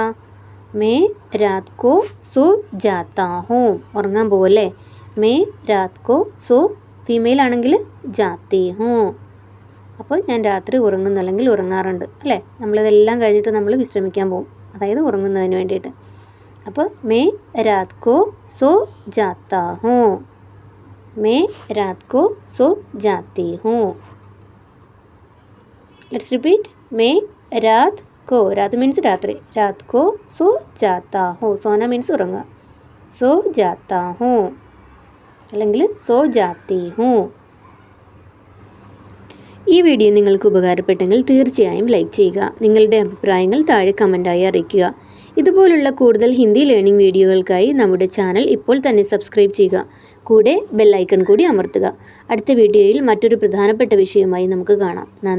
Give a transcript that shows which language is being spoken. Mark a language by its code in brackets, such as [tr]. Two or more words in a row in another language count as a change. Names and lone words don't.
[hi] मैं रात को सो जाता हूँ. [ml] ഉറങ്ങാൻ പോവല്ലേ? [hi] मैं रात को सो. [ml] ഫീമെയിൽ ആണെങ്കിൽ [hi] जाती हूँ. [ml] അപ്പോൾ ഞാൻ രാത്രി ഉറങ്ങുന്നു അല്ലെങ്കിൽ ഉറങ്ങാറുണ്ട്, അല്ലേ? നമ്മളിതെല്ലാം കഴിഞ്ഞിട്ട് നമ്മൾ വിശ്രമിക്കാൻ പോകും. അതായത് ഉറങ്ങുന്നതിന് വേണ്ടിയിട്ട്. അപ്പോൾ [hi] मैं रात को सो जाता हूँ. मैं रात को सो जाती हूँ. [en] Let's repeat. [hi] मैं रात को, रात means രാത്രി, रात को सो जाता हूँ. सोना means ഉറങ്ങുക. सो जाता हूँ അല്ലെങ്കിൽ सो जाती हूँ. [ml] ഈ വീഡിയോ നിങ്ങൾക്ക് ഉപകാരപ്പെട്ടെങ്കിൽ തീർച്ചയായും ലൈക്ക് ചെയ്യുക. നിങ്ങളുടെ അഭിപ്രായങ്ങൾ താഴെ കമൻറ്റായി അറിയിക്കുക. ഇതുപോലുള്ള കൂടുതൽ ഹിന്ദി ലേണിംഗ് വീഡിയോകൾക്കായി നമ്മുടെ ചാനൽ ഇപ്പോൾ തന്നെ സബ്സ്ക്രൈബ് ചെയ്യുക. കൂടെ [en] bell icon [ml] കൂടി അമർത്തുക. അടുത്ത വീഡിയോയിൽ മറ്റൊരു പ്രധാനപ്പെട്ട വിഷയവുമായി നമുക്ക് കാണാം.